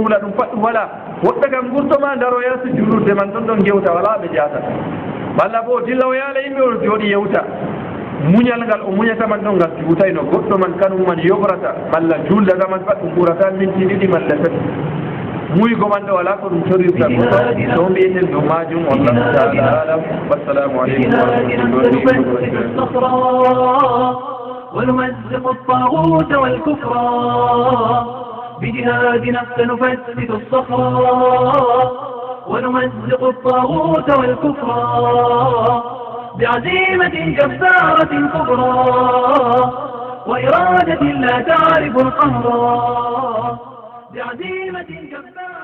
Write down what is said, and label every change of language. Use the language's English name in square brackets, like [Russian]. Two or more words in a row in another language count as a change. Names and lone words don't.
[Fula] huula ɗum pat ɗum wala woɓɓe kam gurtoma ndaro yarsi julurde man ɗon ɗon gewta wala ɓe jatata walla bo o dilla o yaala yimɓe o jooɗi yewta muñal ngal o muñata man ɗon ngal juutayno goɗɗo man kanum man yoɓrata malla juuldaga man pat ɗum ɓurata minti ɗiɗi malla tati muygo man ɗo wala ko ɗum torrirta to mbiyeten dow majum [Arabic] والله تعالى أعلم والسلام عليكم ورحمة الله وبركاته ونمزق الطاغوت والكفر بجهاد نفس نفتت الصخرة ونمزق الطاغوت والكفر بعزيمة جبارة كبرى وإرادة لا تعرف القهر بعزيمة جبارة